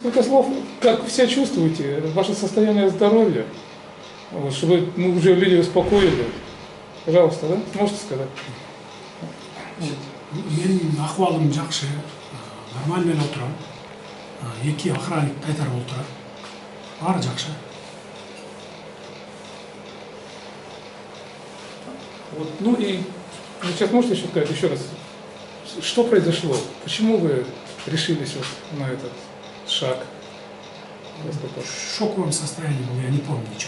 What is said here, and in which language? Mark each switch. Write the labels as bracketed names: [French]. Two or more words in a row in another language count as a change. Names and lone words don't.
[Russian] Несколько слов, как вы себя чувствуете, ваше состояние здоровья, вот, чтобы мы уже люди успокоили. Пожалуйста, да? Можете сказать? [Kazakh] Менің ахуалым жақсы, нормальмен отырам. Екі охранник қайтарып отырады. Бары жақсы. [Russian] Вот, ну и сейчас можете еще сказать еще раз, что произошло? Почему вы решились вот на этот шаг? В шоковом состоянии был, я не помню ничего.